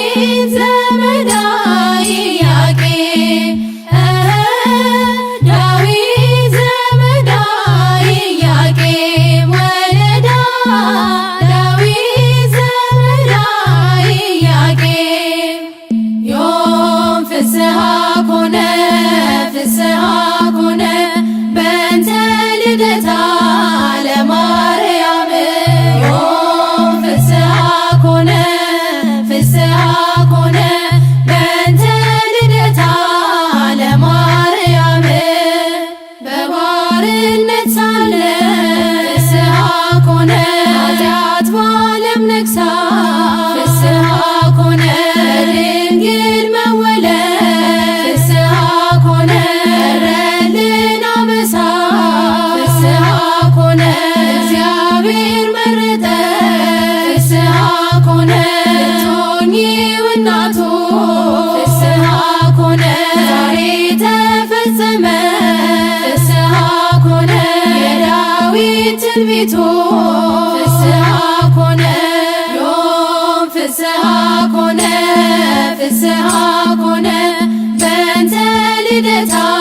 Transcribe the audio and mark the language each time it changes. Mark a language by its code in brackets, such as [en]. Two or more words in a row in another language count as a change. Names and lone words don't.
[gez] ዘመዳ ኢያቄም ዳዊት ዘመዳ ኢያቄም ወለዳ ዳዊት ዘመዳ ኢያቄም ዮም ፍስሐ ኮነ ፍስሐ ኮነ በእንተ ልደታ ለማርያም ዮም ፍስሐ ኮነ ፍስሐ ኮነ በእንተ ልደታ ለማርያም [am] በባርነት ሳለ [gez] ፍስሐ [am] ኮነ ኃጢአት በዓለም ነግሣ [gez] ፍስሐ ኮነ [am] ድንግል መወለድ ፍስሐ ኮነ ቀረልን አበሳ [gez] ፍስሐ ኮነ [am] እግዚአብሔር መረጠ [gez] ፍስሐ ኮነ [am] ልትሆኚው እናቱ [gez] ፍስሐ ኮነ [am] ዛሬ ተፈጸመ [gez] ፍስሐ ኮነ [am] የዳዊት ትንቢቱ [gez] ፍስሐ ኮነ ዮም ፍስሐ ኮነ ፍስሐ ኮነ በእንተ ልደታ